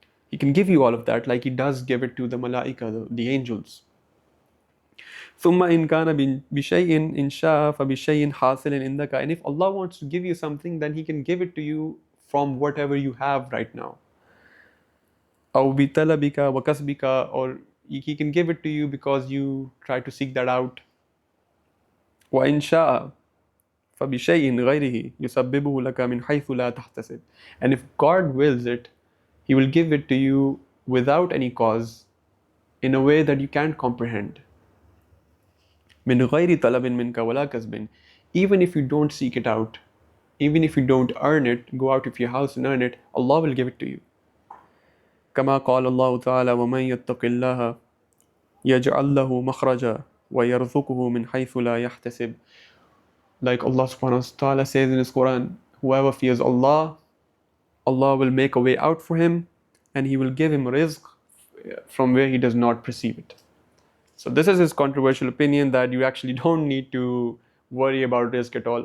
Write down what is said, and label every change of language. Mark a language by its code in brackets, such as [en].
[en] He can give you all of that, like He does give it to the malaika, the angels. [ar] ثم إن كان بشيء إن شاء فبشيء حاصل عندك. [en] And if Allah wants to give you something, then He can give it to you from whatever you have right now. [ar] أو بطلبك وكسبك, [en] or He can give it to you because you try to seek that out. [ar] وإن شاء فبشيء غيره يسببه لك من حيث لا تحتسب. [en] And if God wills it, He will give it to you without any cause, in a way that you can't comprehend. [ar] من غير طلب منك ولا كسب. [en] Even if you don't seek it out, even if you don't earn it, go out of your house and earn it, Allah will give it to you. [ar] كما قال الله تعالى ومن يتق الله يجعل له مخرجا ويرزقه من حيث لا يحتسب. [en] Like Allah subhanahu wa ta'ala says in His Quran, whoever fears Allah, Allah will make a way out for him and He will give him rizq from where he does not perceive it. So this is his controversial opinion, that you actually don't need to worry about rizq at all.